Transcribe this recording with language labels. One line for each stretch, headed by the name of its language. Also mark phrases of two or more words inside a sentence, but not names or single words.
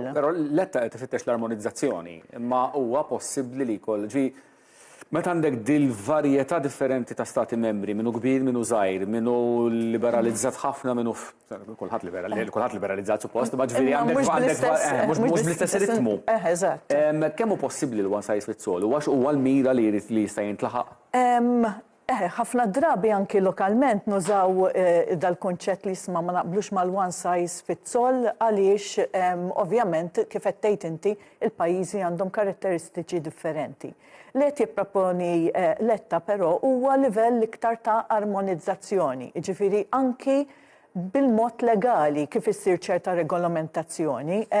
Maltese: Però Letta qed tifittex l-armonizzazzjoni, imma huwa possibbli li jkoll meta għandek dil-varjetà differenti ta' stati membri, minnu kbir, minnu żgħir, minnu liberalizzat ħafna, minnu kulħadd liberalizzat suppost, ma ġifieri għandek mhux bl-istess ritmu. Eżatt. Kemm hu possibbli l-
English: one size fits all?
Maltese: Huwa l-mira li jista' jintlaħaq? Ħafna drabi anki lokalment nużaw dal-konċett li jisma' ma naqblux mal-
English: one size fits all
Maltese: għaliex ovvjament kif qed tgħid inti il-pajjiżi għandhom karatteristiċi differenti. Li qed jipproponi Letta però huwa livell iktar ta' armonizzazzjoni, jiġifieri anki bil-mod legali kif issir ċerta regolamentazzjoni.